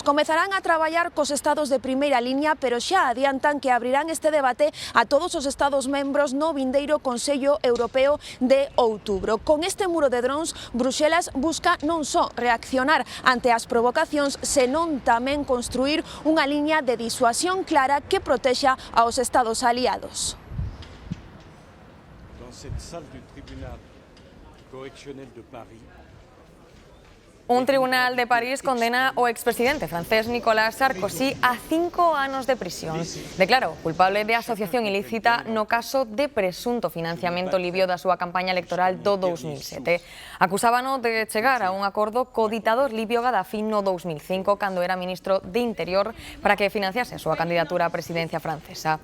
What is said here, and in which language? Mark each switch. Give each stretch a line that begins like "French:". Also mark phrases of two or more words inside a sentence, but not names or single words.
Galician: Comezarán a traballar cos estados de primeira liña, pero xa adiantan que abrirán este debate a todos os estados membros no vindeiro Consello Europeo de outubro. Con este muro de drons, Bruxelas busca non só reaccionar ante as provocacións, senón tamén construir unha liña de disuasión clara que protexa aos estados aliados.
French: Dans cette salle du tribunal correctionnel de Paris,
Galician: Un tribunal de París condena ao expresidente francés Nicolas Sarkozy a 5 anos de prisión. Declarou culpable de asociación ilícita no caso de presunto financiamento libio da súa campaña electoral do 2007. Acusábano de chegar a un acordo co ditador libio Gaddafi no 2005, cando era ministro de Interior, para que financiase a súa candidatura á presidencia francesa.